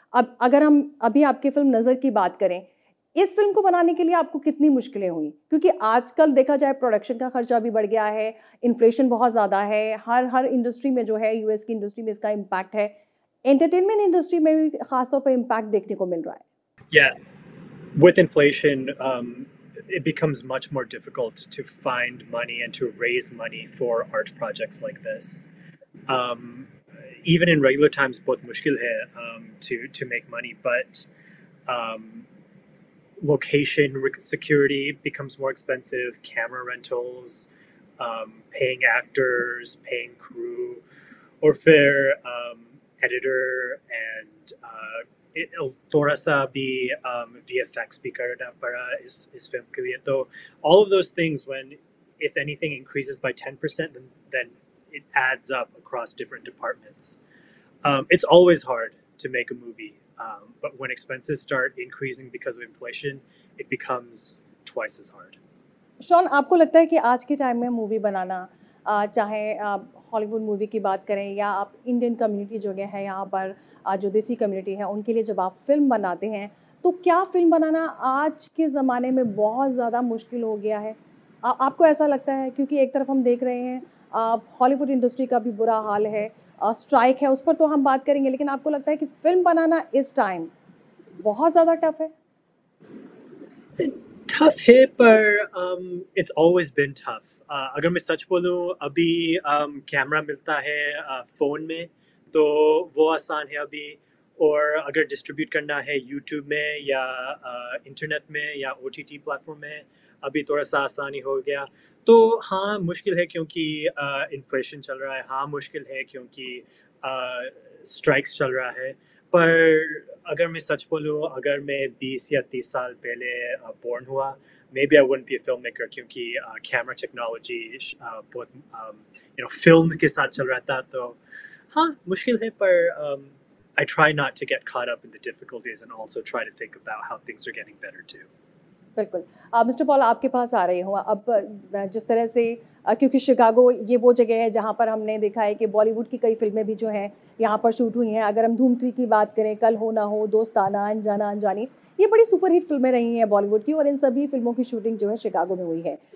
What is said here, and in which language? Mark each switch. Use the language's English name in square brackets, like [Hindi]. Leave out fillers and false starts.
[Hindi] अब अगर हम अभी आपकी फ़िल्म नज़र की बात करें, इस फ़िल्म को बनाने के लिए आपको कितनी मुश्किलें हुई? क्योंकि आजकल देखा जाए प्रोडक्शन का खर्चा भी बढ़ गया है, इन्फ्लेशन बहुत ज़्यादा है, हर इंडस्ट्री में जो है यूएस की इंडस्ट्री में इसका इम्पैक्ट है। एंटरटेनमेंट इंडस्ट्री में भी ख़ास तौर पे इम्पैक्ट देखने को मिल रहा है। [English] Yeah, with inflation, it becomes much more difficult to find money and to raise money for art projects like this. Um, Even in regular times, [Hindi] बहुत मुश्किल है [English] to make money, but um, location security becomes more expensive, camera rentals, paying actors, paying crew, or fair editor, and [Hindi] थोड़ा सा भी VFX भी करना पड़ा इस फिल्म के लिए. [English] तो all of those things, when if anything increases by 10%, then it adds up across different departments. It's always hard to make a movie, but when expenses start increasing because of inflation, it becomes twice as hard. [Hindi] Shawn, आपको लगता है कि आज के time में movie बनाना, चाहे Hollywood movie की बात करें या आप इंडियन कम्युनिटी जो है यहाँ पर, जो देसी कम्युनिटी है उनके लिए जब आप फ़िल्म बनाते हैं, तो क्या फ़िल्म बनाना आज के ज़माने में बहुत ज़्यादा मुश्किल हो गया है? आपको ऐसा लगता है? क्योंकि एक तरफ हम देख रहे हैं हॉलीवुड इंडस्ट्री का भी बुरा हाल है, स्ट्राइक है, उस पर तो हम बात करेंगे, लेकिन आपको लगता है कि फ़िल्म बनाना इस टाइम बहुत ज़्यादा टफ़ है? [English] Tough है, पर it's always been tough. [Hindi] अगर मैं सच बोलूँ, अभी कैमरा मिलता है फ़ोन में, तो वो आसान है अभी. और अगर डिस्ट्रीब्यूट करना है यूट्यूब में या इंटरनेट में या OTT प्लेटफॉर्म में, अभी थोड़ा सा आसानी हो गया. तो हाँ, मुश्किल है क्योंकि इन्फ्लेशन चल रहा है. हाँ, मुश्किल है क्योंकि स्ट्राइक्स चल रहा है. पर अगर मैं सच बोलूँ, अगर मैं 20 या 30 साल पहले बोर्न हुआ, [English] maybe I wouldn't be a filmmaker, [Hindi] क्योंकि कैमरा टेक्नोलॉजी बहुत फिल्म के साथ चल रहा था. तो हाँ, मुश्किल है, पर [English] I try not to get caught up in the difficulties and also try to think about how things are getting better too. [Hindi] बिल्कुल। मिस्टर पॉल, आपके पास आ रही हूँ। अब जिस तरह से क्योंकि शिकागो ये वो जगह है जहाँ पर हमने देखा है कि बॉलीवुड की कई फ़िल्में भी जो हैं यहाँ पर शूट हुई हैं। अगर हम धूम 3 की बात करें, कल हो ना हो, दोस्ताना, अनजाना अनजानी, ये बड़ी सुपरहिट फ़िल्में रही हैं बॉलीवुड की, और इन सभी फ़िल्मों की शूटिंग जो है शिकागो में हुई है।